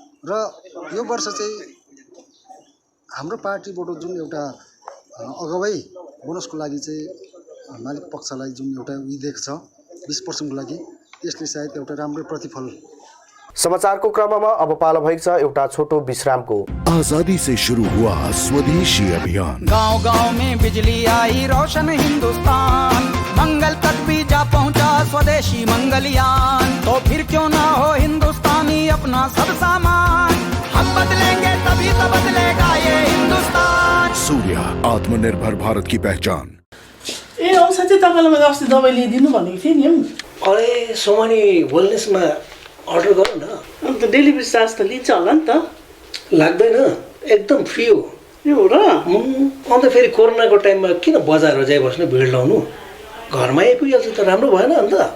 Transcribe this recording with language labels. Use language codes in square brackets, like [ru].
[ne] र यो वर्ष चाहिँ हाम्रो पार्टीबाट जुन एउटा अगावै बोनसको लागि चाहिँ मालिक पक्षलाई जुन एउटा उयो दिएको छ 20% को लागि त्यसले सायद एउटा राम्रो प्रतिफल। समाचारको क्रममा अब पालो भएको छ एउटा छोटो विश्रामको। [hi] आजादी से शुरू हुआ स्वदेशी अभियान, गांव-गांव में बिजली आई रोशन हिंदुस्तान, मंगल तक भी जा पहुंचा स्वदेशी मंगलयान। तो फिर क्यों ना हो हिंदुस्तानी अपना सब सामान, हम बदलेंगे तभी तो बदलेगा ये हिंदुस्तान। सूर्य, आत्मनिर्भर भारत की पहचान। [ne] ए औषध चाहिँ तपाईँलाई मैले अस्ति दबाई ल्याइदिनु भनेको थिएँ नि। अरे सोमानी वेलनेसमा अर्डर गरौँ न। अन्त डेलिभरी चार्ज त लिन्छ होला नि त? लाग्दैन, एकदम फ्री हो। ए हो र? अन्त फेरि कोरोनाको टाइममा किन बजारमा जाइबस्नु भिड लाउनु, घरमा आइपुगिहाल्छ त राम्रो भएन अन्त?